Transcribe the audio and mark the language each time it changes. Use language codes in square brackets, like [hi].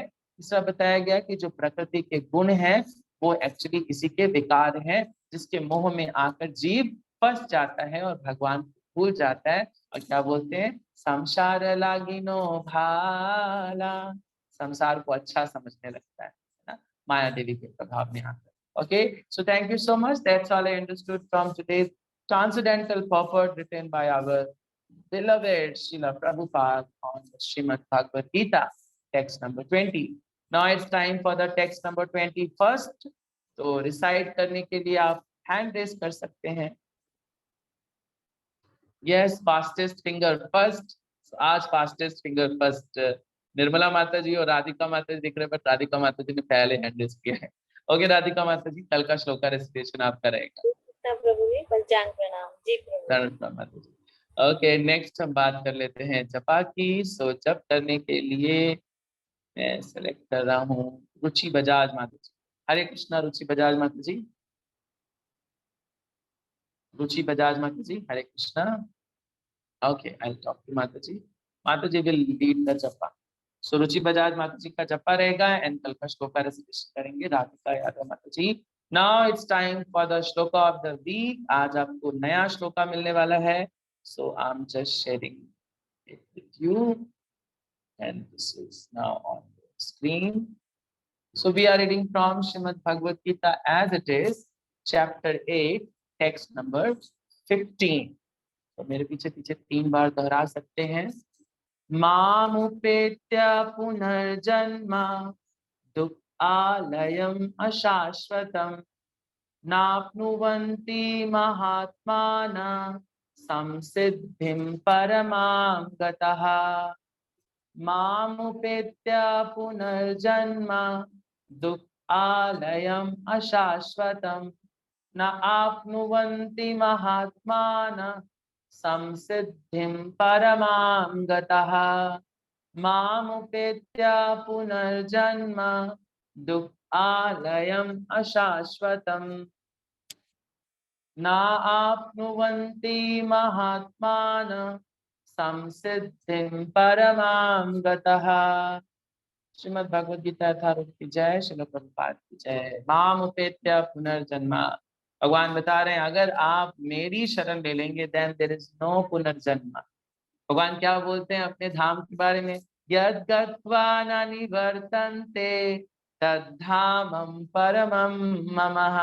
[hi] तीसरा बताया गया कि जो प्रकृति के गुण हैं वो एक्चुअली इसी के विकार हैं, जिसके मोह में आकर जीव फंस जाता है और भगवान को भूल जाता है। और क्या बोलते हैं, संसार लागिनो भाला, संसार को अच्छा समझने लगता है ना, माया देवी के प्रभाव में आकर। [en] Okay, so thank you so much. That's all I understood from today's transcendental purport written by our beloved Srila Prabhupada on the Srimad Bhagavad Gita, text number 20. Now it's time for the text number 21st. [hi] तो recite करने के लिए आप hand raise कर सकते हैं। Yes, fastest finger first. आज fastest finger first Nirmala माता जी और राधिका माता जी दिख रहे हैं, बट राधिका माता जी ने पहले हैंड रेस किया है। ओके राधिका माता जी, कल का श्लोक का रेसिटेशन आपका रहेगा। प्रभु जी, पंचांग प्रणाम जी प्रभु। माता जी। ओके, नेक्स्ट हम बात कर लेते हैं जपा की। सो जप करने के लिए मैं सेलेक्ट कर रहा हूँ रुचि बजाज माता जी। हरे कृष्णा रुचि बजाज माता जी। रुचि बजाज माता जी, हरे Krishna. Okay, [en] I will talk to Mata ji. Mata ji will lead the japa. [hi] सो रुचि बजाज माता जी का जपा रहेगा, एंड कल का श्लोका रेसिटेशन करेंगे राधिका यादव माता जी। [en] Now it's time for the shloka of the week. [hi] आज आपको नया श्लोका मिलने वाला है, [en] So I am just sharing it with you, and this is now on the screen. So we are reading from Srimad Bhagavad Gita as it is, chapter 8, text number 15. [hi] तो मेरे पीछे पीछे 3 बार दोहरा सकते हैं। [sa] मामुपेत्य पुनर्जन्म दुःखालयम् अशाश्वतम् नाप्नुवन्ति महात्मानः संसिद्धिं परमां गतः। मामुपेत्य पुनर्जन्म दुःखालयम् अशाश्वतम् न आप्नुवन्ति महात्मानः संसिद्धिं परमां गतः। मामुपेत्य पुनर्जन्म दुःखालयम् अशाश्वतम् न आप्नुवन्ति महात्मानः संसिद्धिं परमां गतः। [hi] श्रीमद् भगवद गीता यथारूप की जय, श्रील प्रभुपाद की जय। [sa] माम उपेत्य पुनर्जन्म। [hi] भगवान बता रहे हैं अगर आप मेरी शरण ले लेंगे [en] then there is no [hi] पुनर्जन्म। भगवान क्या बोलते हैं अपने धाम के बारे में, [sa] यद् गत्वा न निवर्तन्ते तद्धामं परमं मम।